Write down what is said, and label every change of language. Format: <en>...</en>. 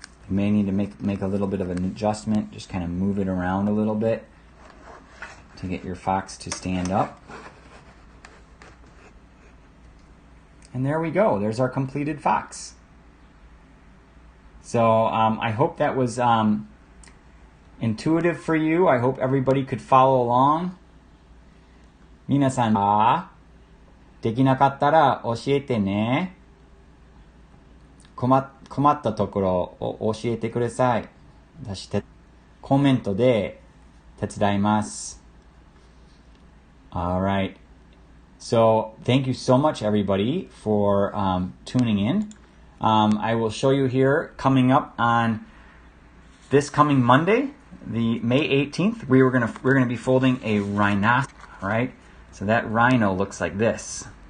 <en>You may need to make a little bit of an adjustment. Just kind of move it around a little bit to get your fox to stand up. And there we go. There's our completed fox. So I hope that was intuitive for you. I hope everybody could follow along.</en> <ja>皆さんはできなかったら教えてね。困ったところを教えてください。私コメントで手伝います。</ja> <en>All right. So thank you so much, everybody, for tuning in. I will show you here coming up on this coming Monday, the May 18th. We're gonna be folding a rhinoceros, right? So that rhino looks like this.</en>